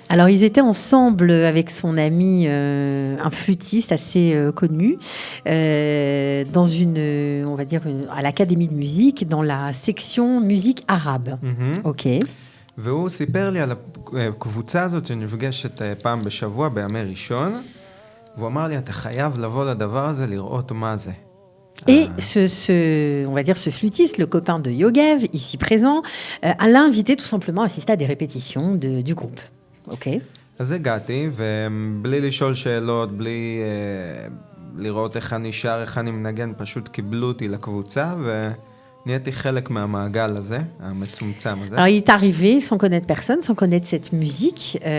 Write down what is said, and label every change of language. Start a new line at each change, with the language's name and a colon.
French: Alors ils étaient ensemble avec son ami, un flûtiste assez connu, dans on va dire, à l'académie de musique, dans la section musique arabe. Ok.
Hebrew: והוא סיפר לי על הקבוצה הזאת שנפגשת פעם בשבוע בימי ראשון, והוא אמר לי, אתה חייב לבוא לדבר הזה, לראות מה זה.
French: Et on va dire ce flûtiste, le copain de Yogev, ici présent, l'a invité tout simplement à assister à des répétitions du groupe. Ok.
Hebrew: אז הגעתי, ובלי לשאול שאלות, בלי לראות איך אני שר, איך אני מנגן, פשוט קיבלו אותי לקבוצה, נהייתי חלק מהמעגל הזה, המצומצם הזה.
French: Alors, il est arrivé sans connaître personne, sans connaître cette musique.